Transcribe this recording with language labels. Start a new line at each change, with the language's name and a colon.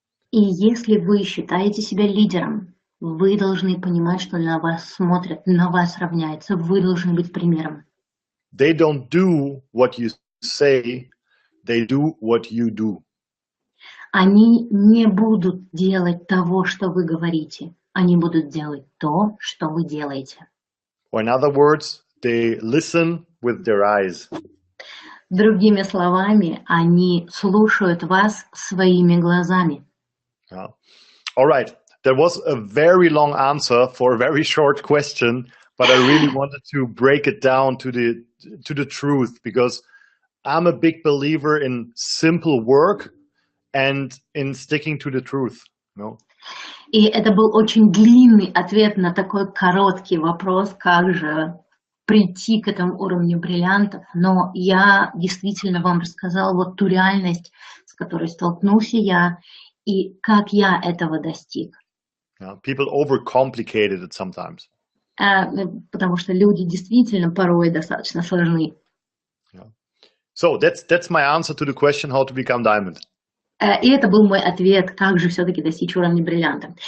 Russian: И если вы считаете себя лидером, вы должны понимать, что на вас смотрят, на вас равняются, вы должны быть примером.
English: They don't do what you say, they do what you do.
Russian: Они не будут делать того, что вы говорите. Они будут делать то, что вы делаете.
English: Or in other words, they listen with their eyes.
Russian: Другими словами, они слушают вас своими глазами.
English: Yeah. All right. That was a very long answer for a very short question, but I really wanted to break it down to the truth, because I'm a big believer in simple work and in sticking to the truth. No?
Russian: И это был очень длинный ответ на такой короткий вопрос, как же прийти к этому уровню бриллиантов. Но я действительно вам рассказала вот ту реальность, с которой столкнулся я, и как я этого достиг.
English: Yeah, people overcomplicated it sometimes.
Russian: Потому что люди действительно порой достаточно сложны. Yeah.
English: So that's my answer to the question how to become diamond.
Russian: И это был мой ответ, как же все-таки достичь уровня бриллианта.